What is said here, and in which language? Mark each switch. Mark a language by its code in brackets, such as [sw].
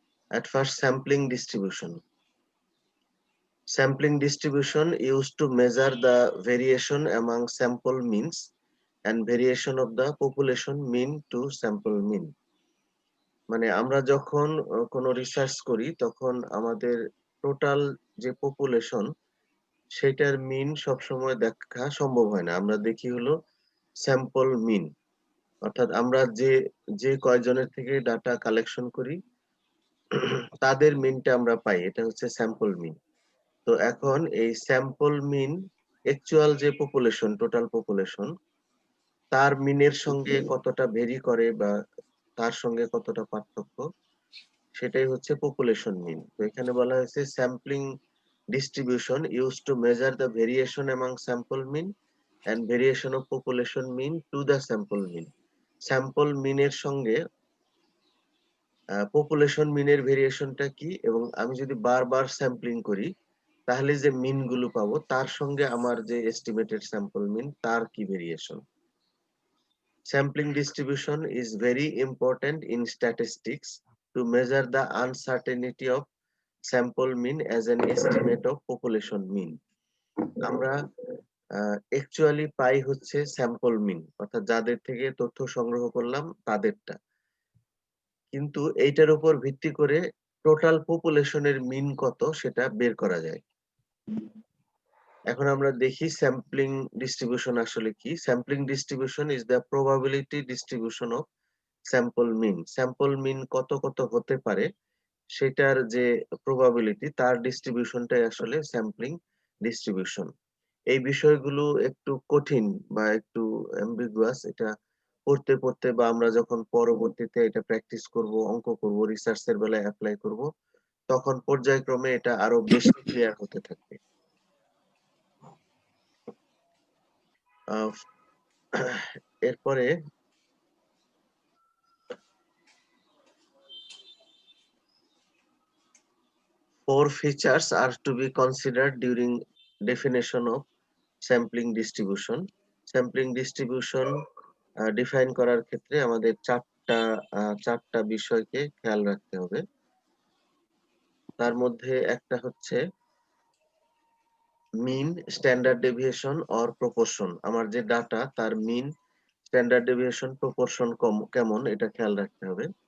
[en] At first, sampling distribution. Sampling distribution used to measure the variation among sample means and variation of the population mean to sample mean. [bn] মানে আমরা যখন কোনো research করি তখন আমাদের total যে population সেটার মিন সবসময় দেখা সম্ভব হয় না। আমরা দেখি হলো স্যাম্পল মিন, অর্থাৎ আমরা যে যে কয়জনের থেকে ডাটা কালেকশন করি তাদের মিনটা আমরা পাই, এটা হচ্ছে স্যাম্পল মিন। তো এখন এই স্যাম্পল মিন অ্যাকচুয়াল যে পপুলেশন, টোটাল পপুলেশন, তার মিনের সঙ্গে কতটা ভেরি করে বা তার সঙ্গে কতটা পার্থক্য, সেটাই হচ্ছে পপুলেশন মিন। তো এখানে বলা হয়েছে [en] Sampling distribution used to measure the variation among sample mean and variation of population mean to the sample mean. [bn] Sample mean এর সঙ্গে population mean এর ভেরিয়েশনটা কি, এবং আমি যদি বারবার স্যাম্পলিং করি তাহলে যে মিন গুলো পাবো তার সঙ্গে আমার যে এস্টিমেটেড স্যাম্পল মিন তার কি variation. [en] Sampling distribution is very important in statistics to measure the uncertainty of sample mean as an estimate of population mean. [bn] আমরা অ্যাকচুয়ালি পাই হচ্ছে স্যাম্পল মিন, অর্থাৎ যাদের থেকে তথ্য সংগ্রহ করলাম তাদেরটা, কিন্তু এইটার উপর ভিত্তি করে টোটাল পপুলেশনের মিন কত সেটা বের করা যায়। এখন আমরা দেখি স্যাম্পলিং ডিস্ট্রিবিউশন আসলে কি। [en] Sampling distribution is the probability distribution of sample mean. [bn] Sample মিন কত কত হতে পারে সেটার যে প্রবাবিলিটি, তার ডিস্ট্রিবিউশনটাই আসলে স্যাম্পলিং ডিস্ট্রিবিউশন। এই বিষয়গুলো একটু কঠিন বা একটু অ্যাম্বিগুয়াস। এটা পড়তে পড়তে বা আমরা যখন পরবর্তীতে এটা প্র্যাকটিস করব, অঙ্ক করব, রিসার্চের বেলায় অ্যাপ্লাই করব, তখন পর্যায়ক্রমে এটা আরো বেশি ক্লিয়ার হতে থাকবে। এরপরে [en] four features are to be considered during definition of sampling distribution. [bn] Sampling distribution define করার ক্ষেত্রে আমাদের চারটা বিষয়কে খেয়াল রাখতে হবে। তার মধ্যে একটা হচ্ছে মিন, স্ট্যান্ডার্ড ডেভিয়েশন অর প্রপোর্শন। আমার যে ডাটা তার মিন, স্ট্যান্ডার্ড ডেভিয়েশন, প্রপোর্শন কেমন এটা খেয়াল রাখতে হবে।